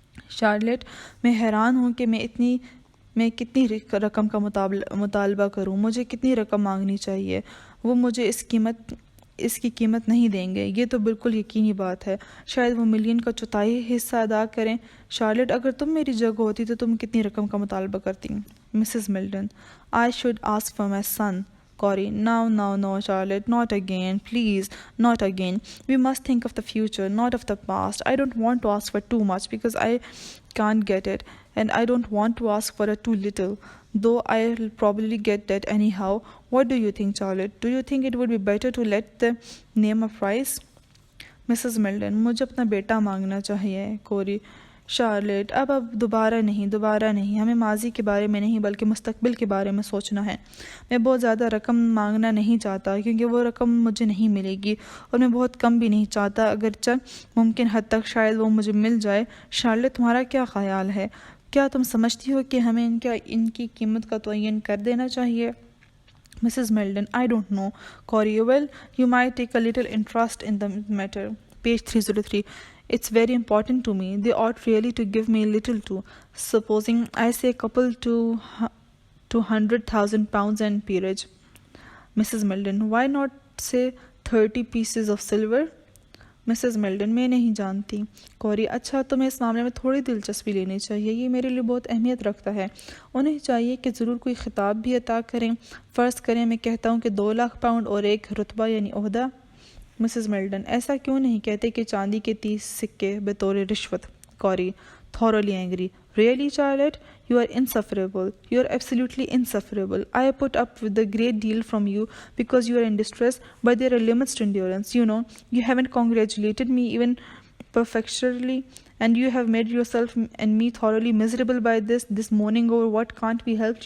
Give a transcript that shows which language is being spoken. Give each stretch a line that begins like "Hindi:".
Hindi: Charlotte, मैं हैरान हूँ कि मैं कितनी रकम का मुतालबा करूं, मुझे कितनी रकम मांगनी चाहिए। वो मुझे इसकी कीमत नहीं देंगे, ये तो बिल्कुल यकीनी बात है। शायद वो मिलियन का चौथाई हिस्सा अदा करें। शार्लेट, अगर तुम मेरी जगह होती तो तुम कितनी रकम का मुतालबा करती?
English: Mrs Milton, I should ask for my son. Corey, no, Charlotte, not again, please, not again. We must think of the future, not of the past. I don't want to ask for too much because I can't get it, and I don't want to ask for too little, though I'll probably get that anyhow. What do you think, Charlotte? Do you think it would be better to let them name a price? Mrs.
Hindi: Milton, मुझे अपना बेटा मांगना चाहिए। कोरी, Charlotte, अब दोबारा नहीं, हमें माजी के बारे में नहीं बल्कि मुस्तकबिल के बारे में सोचना है। मैं बहुत ज़्यादा रकम मांगना नहीं चाहता, क्योंकि वो रकम मुझे नहीं मिलेगी, और मैं बहुत कम भी नहीं चाहता, अगरचे मुमकिन हद तक शायद वो मुझे मिल जाए। शार्लेट, तुम्हारा क्या ख्याल है? क्या तुम समझती हो कि हमें इनकी कीमत का तयन कर देना चाहिए?
English: Mrs. Milton, I don't know. Corey, well, you might take a little interest in the matter. Page 303. It's very important to me. They ought really to give me a little too. Supposing I say a couple to £200,000 and peerage. Mrs. Milton, why not say 30 pieces of silver?
Hindi: Mrs Milton, मैं नहीं जानती। कौरी, अच्छा, तुम्हें इस मामले में थोड़ी दिलचस्पी लेनी चाहिए, ये मेरे लिए बहुत अहमियत रखता है। उन्हें चाहिए कि ज़रूर कोई खिताब भी अता करें। फ़र्ज़ करें मैं कहता हूँ कि 2 लाख पाउंड और एक रुतबा यानी ओहदा। मिसेस मिल्टन, ऐसा क्यों नहीं कहते कि चांदी के 30 सिक्के बतौर रिश्वत?
English: Corey, thoroughly angry. Really, Charlotte? You are insufferable. You are absolutely insufferable. I put up with a great deal from you because you are in distress, but there are limits to endurance. You know, you haven't congratulated me even perfectly, and you have made yourself and me thoroughly miserable by this morning over what can't be helped.